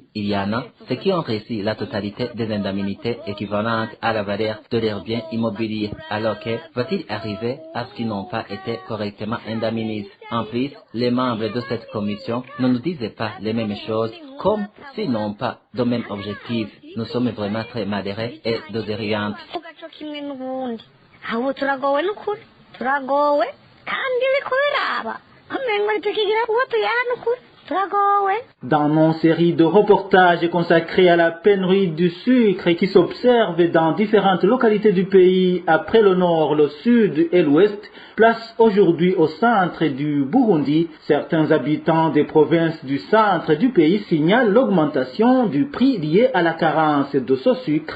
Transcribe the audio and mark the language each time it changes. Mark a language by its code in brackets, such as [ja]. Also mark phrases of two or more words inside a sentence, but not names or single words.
[fr] Il y en a ceux qui ont reçu la totalité des indemnités équivalentes à la valeur de leurs biens immobiliers, alors que va-t-il arriver à ce qu'ils n'ont pas été correctement indemnisés? En plus, les membres de cette commission ne nous disaient pas les mêmes choses, comme s'ils n'ont pas de même objectif. Nous sommes vraiment très malheureux et désorientés. [rn] Turagowe kandi biko biraba amengo tukigira kuba tuyanukuri turagowe. [fr] Dans nos séries de reportages consacrés à la pénurie du sucre qui s'observe dans différentes localités du pays après le nord, le sud et l'ouest, place aujourd'hui au centre du Burundi. Certains habitants des provinces du centre du pays signalent l'augmentation du prix lié à la carence de ce sucre.